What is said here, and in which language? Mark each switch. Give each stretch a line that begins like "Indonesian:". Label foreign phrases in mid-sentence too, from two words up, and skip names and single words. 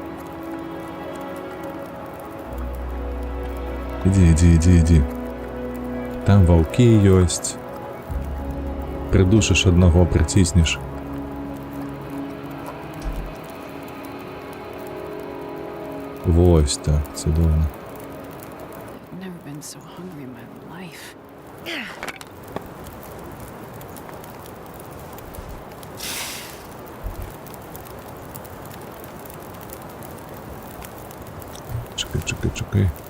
Belarusian: Ідзі. Там ваўкі ёсць. Прыдушыш аднаго, прыціснеш. Вось так, цудоўна.
English: I've never been so hungry in my life.
Belarusian: Чекай.